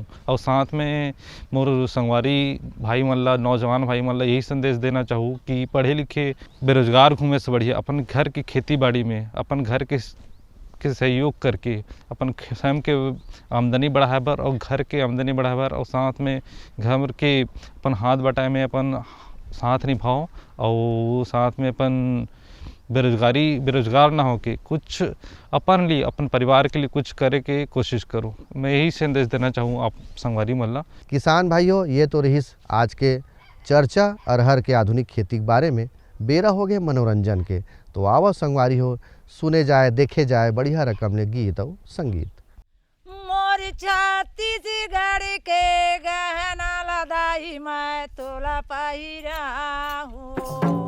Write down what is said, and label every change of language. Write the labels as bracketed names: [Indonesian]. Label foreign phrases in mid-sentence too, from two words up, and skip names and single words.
[Chhattisgarhi] और साथ में मोर संगवारी भाई मल्ला, नौजवान भाई मल्ला यही संदेश देना चाहूँ कि पढ़े लिखे बेरोजगार घूमे से बढ़िया अपन घर की खेती बाड़ी में अपन घर के सहयोग करके अपन स्वयं के आमदनी बढ़ाए बर और घर के आमदनी बढ़ाए बर, और साथ में घर के अपन हाथ बटाए में अपन साथ निभाओ और साथ में अपन बेरोजगार ना हो के कुछ अपन लिए अपन परिवार के लिए कुछ करे के कोशिश करो। मैं यही संदेश देना चाहूँ आप संगवारी मल्ला। किसान भाइयों, ये तो रही आज के चर्चा अरहर के आधुनिक खेती के बारे में। बेरा हो गए मनोरंजन के, तो आओ संगवारी हो, सुने जाए देखे जाए बढ़िया रकम ने गीत और संगीत। मोर छत्तीसगढ़ के गहना लदाई मैं तोला पहिरा हूँ।